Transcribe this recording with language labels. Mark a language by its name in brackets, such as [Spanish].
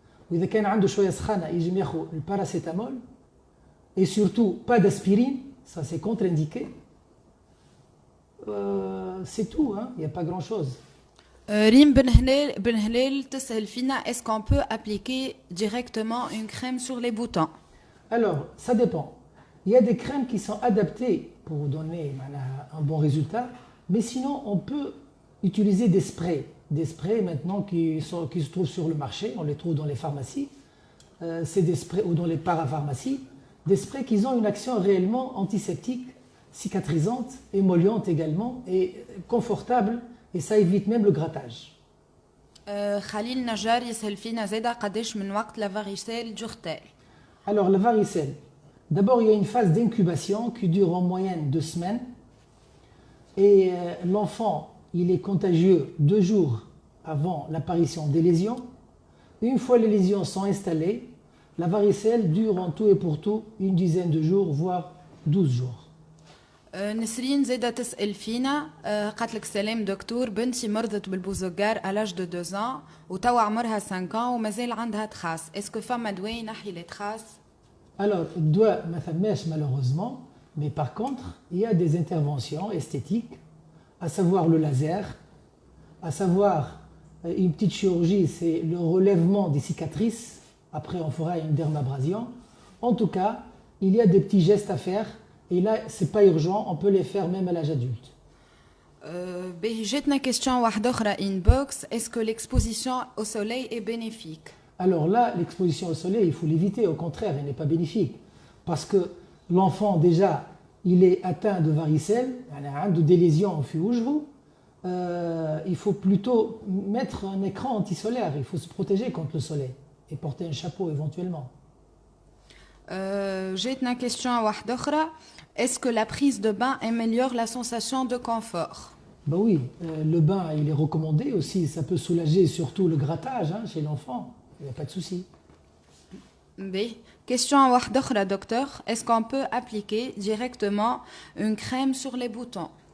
[Arabic] وإذا كان عنده شوية سخانة يجب ياخذ الباراسيتامول [French] et surtout pas d'aspirine, ça c'est contre-indiqué. C'est tout, hein, il n'y a pas grand-chose. ريم بن هلال [Arabic] تسأل فينا [French] est-ce qu'on peut appliquer directement une crème sur les boutons? Alors, ça dépend. Il y a des crèmes qui sont adaptées pour donner un bon résultat, mais sinon on peut utiliser des sprays. Des sprays maintenant qui se trouvent sur le marché, on les trouve dans les pharmacies. C'est des sprays ou dans les parapharmacies. Des sprays qui ont une action réellement antiseptique, cicatrisante, émolliente également et confortable. Et ça évite même le grattage. [Arabic] خليل نجار يسأل فينا زادة قداش من وقت [French] la varicelle dure-t-elle? Alors la varicelle, d'abord il y a une phase d'incubation qui dure en moyenne 2 semaines. Et l'enfant, il est contagieux 2 jours avant l'apparition des lésions. Une fois les lésions sont installées, la varicelle dure en tout et pour tout une dizaine de jours, voire 12 jours. [Arabic] نسرين زايدة تسأل فينا قالت لك سلام دكتور بنتي مرضت بالبوزوغار [French] à l'âge de 2 ans [Arabic] وتوا عمرها [French] 5 ans [Arabic] ومازال عندها تخاس. [French] Est-ce que [Arabic] فما دواء ينحي [French] les traces? Alors, [Arabic] الدواء ما ثماش [French] malheureusement, mais par contre, il y a des interventions esthétiques, à savoir le laser, à savoir une petite chirurgie, c'est le relèvement des cicatrices. Après, on fera une dermabrasion. En tout cas, il y a des petits gestes à faire. Et là, ce n'est pas urgent, on peut les faire même à l'âge adulte. [Arabic] جاتنا question واحدة أخرى inbox. [French] Est-ce que l'exposition au soleil est bénéfique? Alors là, l'exposition au soleil, il faut l'éviter. Au contraire, elle n'est pas bénéfique. Parce que l'enfant, déjà, il est atteint de varicelle, de lésions [Arabic] في وجهه. [French] Il faut plutôt mettre un écran anti-solaire. Il faut se protéger contre le soleil et porter un chapeau éventuellement. [Arabic] جاتنا question واحدة أخرى. [French] Est-ce que la prise de bain améliore la sensation de confort? Ben oui, le bain, il est recommandé aussi. Ça peut soulager surtout le grattage chez l'enfant. Il n'y a pas de souci. Question [Arabic] واحدة أخرى [French] docteur. Est-ce qu'on peut appliquer directement une crème sur les boutons?